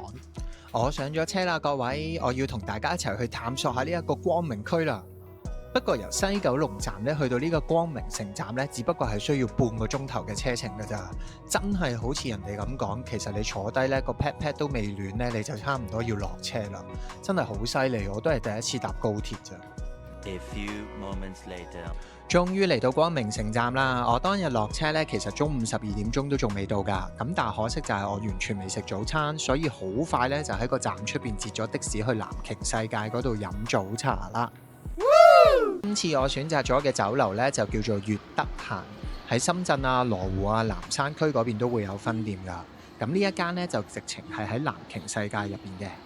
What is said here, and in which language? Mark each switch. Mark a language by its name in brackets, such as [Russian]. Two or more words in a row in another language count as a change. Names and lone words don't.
[Cantonese] 我上咗車啦，各位，我要同大家一齊去探索下呢一個光明區啦。不過由西九龍站咧去到呢個光明城站咧，只不過係需要半個鐘頭嘅車程㗎咋。真係好似人哋咁講，其實你坐低咧個 [English] pat pat [Cantonese] 都未暖咧，你就差唔多要落車啦。真係好犀利，我都係第一次搭高鐵咋。 [English] A few moments later， [Cantonese] 終於嚟到光明城站啦！我當日落車呢，其實中午12點鐘都仲未到㗎。咁但係可惜就係我完全未食早餐，所以好快呢就喺個站出邊截咗的士去南瓊世界嗰度飲早茶啦。今次我選擇咗嘅酒樓呢，就叫做悅得閒，喺深圳啊、羅湖啊、南山區嗰邊都會有分店㗎。咁呢一間呢，就直情係喺南瓊世界入邊嘅。